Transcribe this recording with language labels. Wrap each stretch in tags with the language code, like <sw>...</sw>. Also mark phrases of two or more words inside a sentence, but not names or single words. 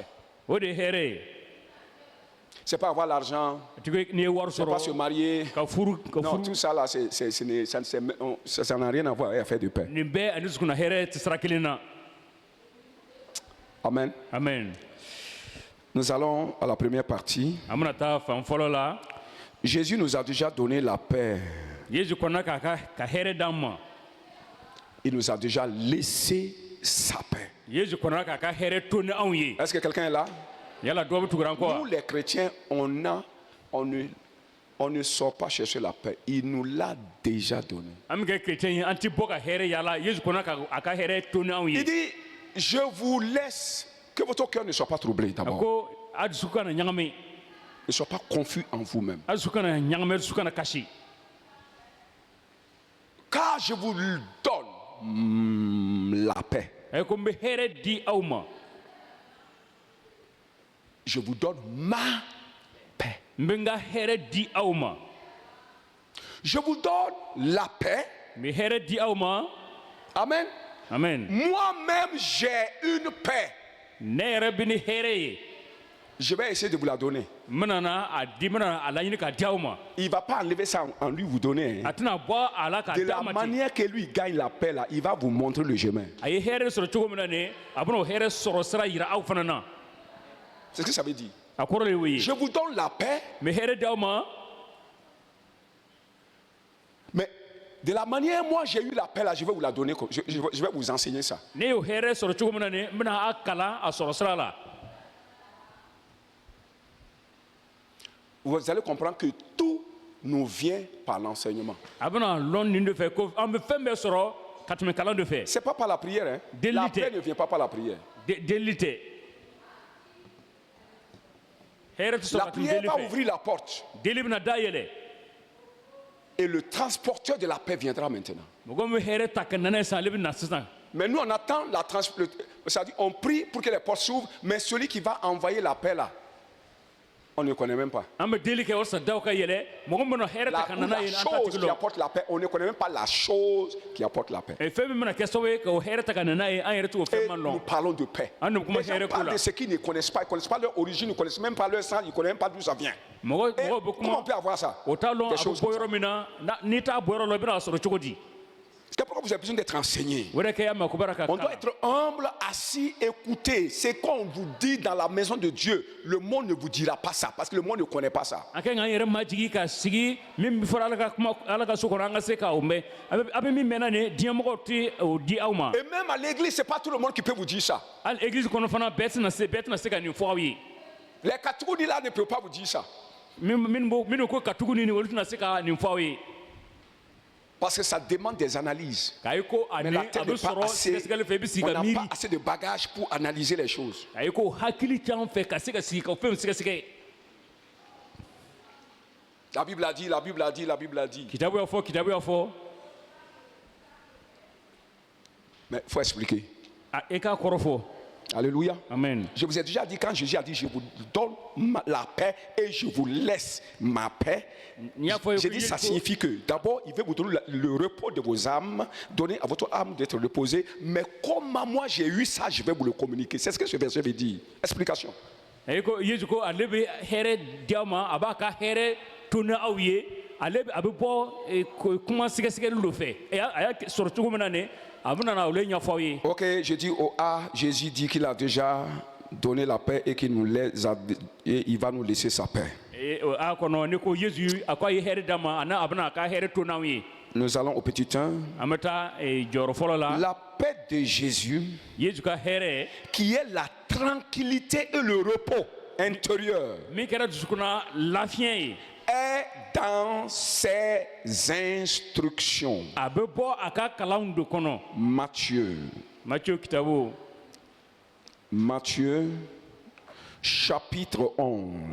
<bm>o de ye hɛrɛ ye</bm> <fr>C'est pas avoir l'argent,</fr> <bm>a tigi n'i ye wari</bm> <fr>c'est pas se</fr> <bm>sɔrɔ</bm> <fr>marier.</fr> <bm>ka furu</bm> <fr>Non, tout ça là, ça n'a rien à voir avec affaire de paix.</fr> <bm>nin bɛɛ ani dusukun na hɛrɛ tɛ sira kelen na</bm> <fr>Amen.</fr> <bm>amen</bm> <fr>Nous allons à la première partie.</fr> <bm>an bɛna taa fan fɔlɔ la</bm> <fr>Jésus nous a déjà donné la paix</fr> <bm>yesu kɔnna ka hɛrɛ d'an ma</bm> <fr>Il nous a déjà laissé sa paix.</fr> <bm>yesu kɔnna ka hɛrɛ to ni anw ye</bm> <fr>Est-ce que quelqu'un est là?</fr> <bm>yala dɔ bɛ tugura an kɔ</bm> <fr>Nous, les chrétiens, on ne sort pas chercher la paix. Il nous l'a déjà donné.</fr> <bm>an bɛ kɛ chrétien ye an ti bɔ ka hɛrɛ yala yesu kɔnna ka hɛrɛ to ni anw ye</bm> <fr>Il dit, je vous laisse, que votre cœur ne soit pas troublé</fr> <bm>a</bm> <fr>d'abord.</fr> <bm>ko a dusu kana ɲagami</bm> <fr>Ne soit pas confus en vous-même.</fr> <bm>a dusu kana ɲagami a dusu kana kasi</bm> <fr>Car je vous donne la paix.</fr> <bm>a ko n bɛ hɛrɛ di aw ma</bm> <fr>Je vous donne ma paix.</fr> <bm>n bɛ n ka hɛrɛ di aw ma</bm> <fr>Je vous donne la paix.</fr> <bm>n bɛ hɛrɛ di aw ma</bm> <fr>Amen.</fr> <bm>amen</bm> <fr>Moi-même, j'ai une paix.</fr> <bm>ne yɛrɛ bɛ ni hɛrɛ ye</bm> <fr>Je vais essayer de vous la donner.</fr> <bm>n bɛna na a di n bɛna a laɲini k'a di aw ma</bm> <fr>Il ne va pas enlever ça en lui vous donner.</fr> <bm>a tɛna bɔ a la k'a</bm> <fr>De</fr> <bm>d'a la ma ten</bm> <fr>manière que lui gagne la paix, là, il va vous montrer le chemin.</fr> <bm>a ye hɛrɛ sɔrɔ cogo min na nin a bɛna o hɛrɛ sɔrɔ sira yira aw fana na</bm> <fr>C'est ce que ça veut dire.</fr> <bm>a kɔrɔ de y'o ye</bm> <fr>Je vous donne la paix,</fr> <bm>n bɛ hɛrɛ di aw ma</bm> <fr>mais de la manière moi j'ai eu la paix là, je vais vous la donner. Je vais vous enseigner ça.</fr> <bm>ne y'o hɛrɛ sɔrɔ cogo min na nin n bɛna a kalan a sɔrɔ sira la</bm> <fr>Vous allez comprendre que tout nous vient par l'enseignement.</fr> <bm>a bɛna lɔn nin de fɛ ko an bɛ fɛn bɛɛ sɔrɔ ka tɛmɛ kalan de fɛ</bm> <fr>C'est pas par la prière. Hein. La Délité. paix ne vient pas par la prière.</fr> <bm>delili tɛ hɛrɛ tɛ sɔrɔ</bm> <fr>La</fr> <bm>ka tɛmɛ</bm> <fr>prière</fr> <bm>deli</bm> <fr>va</fr> <bm>fɛ</bm> <fr>ouvrir la porte</fr> <bm>deli bɛna da yɛlɛ</bm> <fr>et le transporteur de la paix viendra maintenant.</fr> <bm>mɔgɔ min bɛ hɛrɛ ta ka nana ye sisan ale bɛ na sisan</bm> <fr>Mais nous on attend la c'est-à-dire on prie pour que les portes s'ouvrent, mais celui qui va envoyer la paix là, on ne connaît même pas.</fr> <bm>an bɛ deli kɛ walasa daw ka yɛlɛ mɔgɔ min bɛna hɛrɛ ta ka</bm> <fr>La</fr> <bm>nana ye an t'a</bm> <fr>chose</fr> <bm>tigi</bm> <fr>qui</fr> <bm>dɔn</bm> <fr>apporte la paix, on ne connaît même pas la chose qui apporte la paix.</fr> <bm>fɛn min bɛna kɛ sababu ye k'o hɛrɛ ta ka nana ye an yɛrɛ t'o</bm> <fr>Et</fr> <bm>fɛn ma</bm> <fr>nous</fr> <bm>dɔn</bm> <fr>parlons de paix.</fr> <bm>an de bɛ kuma</bm> <fr>Les gens</fr> <bm>hɛrɛ ko</bm> <fr>parlent</fr> <bm>la</bm> <fr>de ce qu'ils ne connaissent pas. Ils ne connaissent pas leur origine, ils ne connaissent même pas leur sang, ils ne connaissent même pas d'où ça vient.</fr> <bm>mɔgɔ</bm> <fr>Et</fr> <bm>mɔgɔ bɛ</bm> <fr>comment on</fr> <bm>kuma</bm> <fr>peut avoir ça?</fr> <bm>o t'a dɔn</bm> <fr>Des</fr> <bm>a bɛ</bm> <fr>choses</fr> <bm>bɔ</bm> <fr>comme ça.</fr> <bm>yɔrɔ min na n'i t'a bɔ yɔrɔ la i bɛna a sɔrɔ cogo di</bm> <fr>C'est pourquoi vous avez besoin d'être enseigné.</fr> <bm>o de kɛ ya mɛ ko baara ka</bm> <fr>On doit</fr> <bm>kalan</bm> <fr>être humble, assis, écouter. C'est qu'on vous dit dans la maison de Dieu. Le monde ne vous dira pas ça, parce que le monde ne connaît pas ça.</fr> <bm>an ka kan k'an yɛrɛ majigi ka sigi min fɔra ala ka kuma ala ka so kɔnɔ an ka se k'o mɛn a bɛ min mɛnna nin diɲɛmɔgɔw tɛ o di aw ma</bm> <fr>Et même à l'église, ce n'est pas tout le monde qui peut vous dire ça.</fr> <bm>hali église kɔnɔ fana bɛɛ tɛna se ka nin fɔ aw ye</bm> <fr>Les catégories là ne peuvent pas vous dire ça.</fr> <bm>minnu ko ka tugu nin olu tɛna se ka nin fɔ aw ye</bm> <fr>Parce que ça demande des analyses.</fr> <bm>k'a ye ko</bm> <fr>Mais</fr> <bm>ani</bm> <fr>la</fr> <bm>a</bm> <fr>terre</fr> <bm>bɛ</bm> <fr>n'est pas</fr> <bm>sɔrɔ</bm> <fr>assez.</fr> <bm>sɛgɛsɛgɛli fɛ i bɛ sigi</bm> <fr>On</fr> <bm>ka</bm> <fr>n'a</fr> <bm>miiri</bm> <fr>pas assez de bagages pour analyser les choses.</fr> <bm>a ye ko hakili t'an fɛ ka se ka sigi ka fɛnw sɛgɛsɛgɛ</bm> <fr>La Bible a dit, la Bible a dit, la Bible a dit.</fr> <bm>kitabu y'a fɔ</bm> <fr>Mais il faut expliquer.</fr> <bm>e k'a kɔrɔ fɔ</bm> <fr>Alléluia.</fr> <bm>amen</bm> <fr>Je vous ai déjà dit, quand Jésus a dit, je vous donne la paix et je vous laisse ma paix.</fr> <bm>n y'a fɔ</bm> <fr>J'ai dit, ça signifie que d'abord, il veut vous donner le repos de vos âmes, donner à votre âme d'être reposée. Mais comme moi j'ai eu ça, je vais vous le communiquer. C'est ce que ce verset veut dire. Explication.</fr> <bm>a ye ko yesu ko ale bɛ hɛrɛ di aw ma a b'a ka hɛrɛ to ni aw ye ale a bɛ bɔ kuma sɛgɛsɛgɛli dɔ fɛ a y'a sɔrɔ cogo min na nin a bɛ na olu ɲɛfɔ aw ye</bm> <fr>Ok, je dis au A, Jésus dit qu'il a déjà donné la paix et qu'il nous laisse, et il va nous laisser sa paix.</fr> <bm>a kɔnɔ ni ko yesu a ko a ye hɛrɛ d'a ma a bɛna a ka hɛrɛ to n'aw ye</bm> <fr>Nous allons au petit 1.</fr> <bm>an bɛ taa jɔyɔrɔ fɔlɔ la</bm> <fr>La paix de Jésus,</fr> <bm>yesu ka hɛrɛ</bm> <fr>qui est la tranquillité et le repos intérieur,</fr> <bm>min kɛra dusukunna lafiɲɛ ye</bm> <fr>est dans ses instructions.</fr> <bm>a bɛ bɔ a ka kalanw de kɔnɔ</bm> <fr>Matthieu, Matthieu, chapitre 11,</fr>